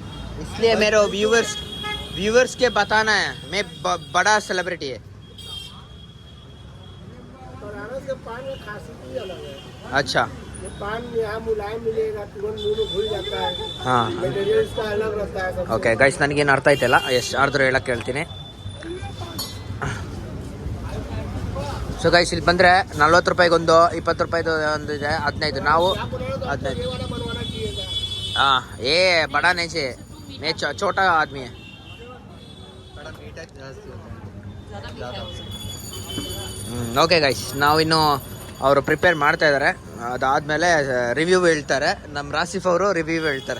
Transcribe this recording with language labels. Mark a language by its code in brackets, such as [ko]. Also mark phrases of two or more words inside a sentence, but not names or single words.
[hi] इसलिए मेरे व्यूवर्स के बताना है मैं बड़ा सेलिब्रिटी है. बनारस के पान में खासियत ही अलग है. अच्छा ये पान यहाँ मुलायम मिलेगा, तुरंत मुंह में घुल जाता है. ಹಾಂ मटेरियल इसका अलग रहता है सबसे. [en] okay guys, [kn] ನನಗೇನು ಅರ್ಥ ಆಯ್ತಲ್ಲ, ಎಷ್ಟು ಆರ್ಡ್ರ್ ಹೇಳಕ್ಕೆ ಹೇಳ್ತೀನಿ. [en] so guys [kn] ಇಲ್ಲಿ ಬಂದರೆ 40 ರೂಪಾಯಿಗೊಂದು, 20 ರೂಪಾಯಿದು ಒಂದು ಇದೆ, 15. ನಾವು 15. [hi] ये वाला बनवाना चाहिए था. हाँ ये बड़ा नहीं चाहिए, मैं छोटा आदमी है. [en] okay guys, [kn] ನಾವಿನ್ನು ಅವರು ಪ್ರಿಪೇರ್ ಮಾಡ್ತಾ ಇದ್ದಾರೆ. ಅದಾದಮೇಲೆ ರಿವ್ಯೂ ಹೇಳ್ತಾರೆ. ನಮ್ಮ ರಾಸಿಫ್ ಅವರು ರಿವ್ಯೂ ಹೇಳ್ತಾರೆ.